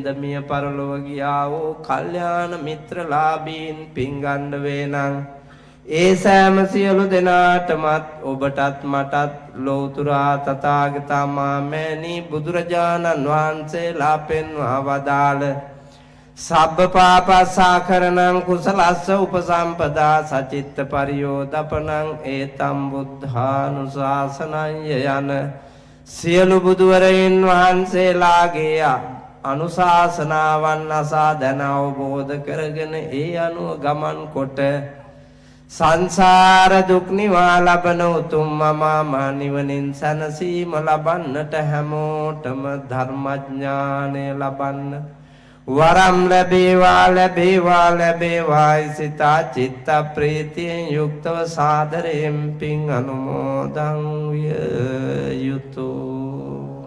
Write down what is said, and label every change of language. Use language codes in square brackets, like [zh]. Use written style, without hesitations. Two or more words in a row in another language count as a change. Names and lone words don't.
[si] මිය පරලොව ගියා වූ කල්යාණ මිත්‍රලාභීන් පිංගන්න වේනං ඒ සෑම සියලු දෙනාටමත් ඔබටත් මටත් ලෝතුරා තථාගත මාමෑණී බුදුරජාණන් වහන්සේලා පෙන්වා වදාළ [pi] සබ්බ පාපස්සාකරණං කුසලස්ස උපසම්පදා සචිත්ත පරියෝදපනං ඒතම් [si] බුද්ධානුශාසනය යන සියලු බුදුවරයන් වහන්සේලාගේ අනුශාසනාවන් අසා දැන අවබෝධ කරගෙන ඒ අනුව ගමන් කොට සංසාර දුක් නිවා ලබන උතුම් මම නිවනින් සැනසීම ලබන්නට හැමෝටම ධර්මඥානය ලබන්න වරම් ලැබේවා ලැබේවා ලැබේවා සිතා චිත්ත ප්‍රීතියෙන් යුක්තව සාදරයෙන් පින් අනුමෝදන් විය යුතුය.